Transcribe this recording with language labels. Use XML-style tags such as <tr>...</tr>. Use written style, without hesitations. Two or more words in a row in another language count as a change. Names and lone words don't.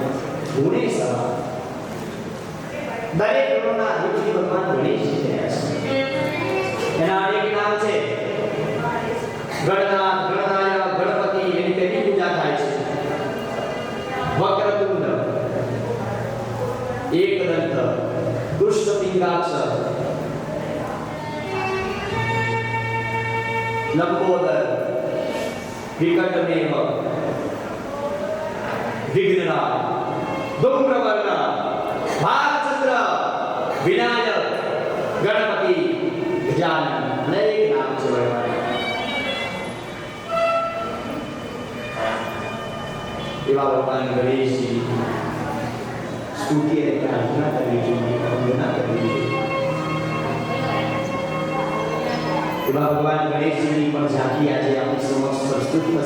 <gu>ગુણેશ દરેક ગણોના અધિપતિ ભગવાન ગણેશ છે. એના અનેક નામ છે. ગણનાથ, ગણનાયક, ગણપતિ એની તેની પૂજા થાય છે. વક્રતુંડ, एकदंत, दुष्टपिंगाक्ष, लंबोदर, विकटमेव, विघ्नराज, धूम्रवर्ण, भालचंद्र, विनायक, गणपति, गजानन, અનેક નામ છે ભગવાન. એવા ભગવાન ગણેશજી સ્તુતિ અને પ્રાર્થના કરવી જોઈએ, વંદના કરવી જોઈએ. એવા ભગવાન ગણેશજીની પણ ઝાંખી આજે આપણી સમક્ષ પ્રસ્તુત થશે.</gu>